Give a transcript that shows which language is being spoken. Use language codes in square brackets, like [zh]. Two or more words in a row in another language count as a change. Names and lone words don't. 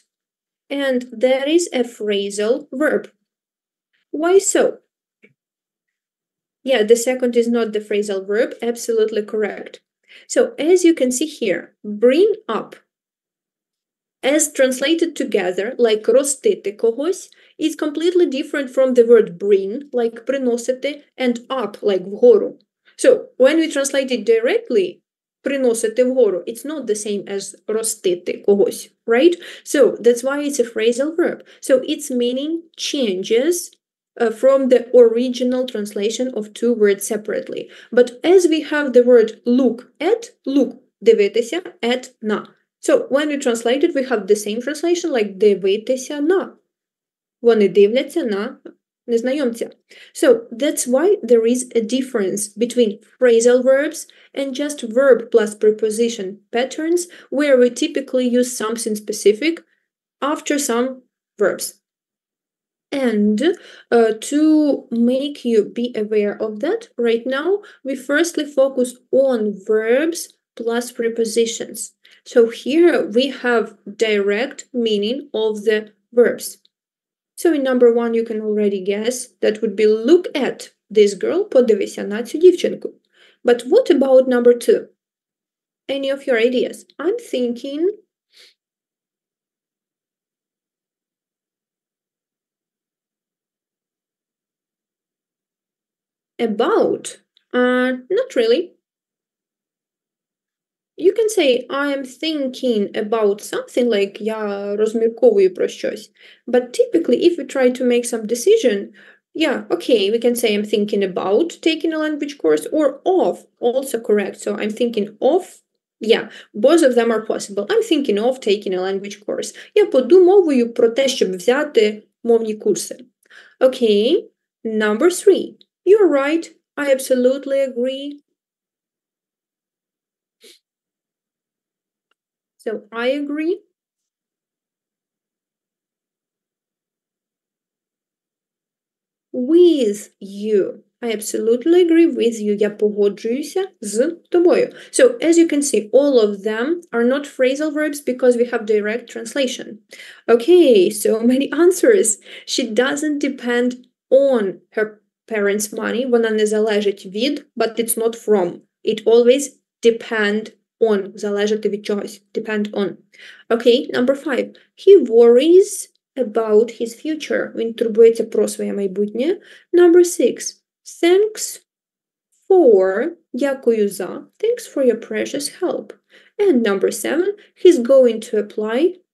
[en] And that is a phrasal verb. Why so? Yeah, the second is not the phrasal verb, absolutely correct. So as you can see here, bring up, as translated together, like [uk] ростити когось, [en] is completely different from the word bring, like приносити, and up, like вгору. So when we translate it directly, [uk] приносити вгору, [en] it's not the same as [uk] ростити когось, [en] right? So that's why it's a phrasal verb. So its meaning changes from the original translation of two words separately. But as we have the word look at, look, дивитися, at, на. So when we translate it, we have the same translation, like [uk] дивитися на. Вони дивляться на незнайомця. [en] So that's why there is a difference between phrasal verbs and just verb plus preposition patterns, where we typically use something specific after some verbs. And to make you be aware of that, right now, we firstly focus on verbs plus prepositions. So here we have direct meaning of the verbs. So in number one, you can already guess that would be look at this girl, [uk] подивися на цю дівчинку. [en] But what about number two? Any of your ideas? I'm thinking about, not really. You can say, I am thinking about something, like [uk] я розмірковую про щось. [en] But typically, if we try to make some decision, yeah, okay, we can say I'm thinking about taking a language course, or of, also correct. So I'm thinking of, yeah, both of them are possible. I'm thinking of taking a language course. [uk] Я подумовую про те, щоб взяти мовні курси. [en] Okay, number three. You're right. I absolutely agree. So I agree. With you. I absolutely agree with you. [uk] Я погоджуюся з тобою. [en] So as you can see, all of them are not phrasal verbs because we have direct translation. Okay, so many answers. She doesn't depend on her parents' money. [uk] Вона не залежить від, [en] but it's not from. It always depend on. [uk] Залежати від чогось. [en] Depend on. Okay, number five. He worries about his future. [uk] Він турбується про своє майбутнє. [en] Number six. Thanks for. [uk] Дякую за. [en] Thanks for your precious help. And number seven. He's going to apply.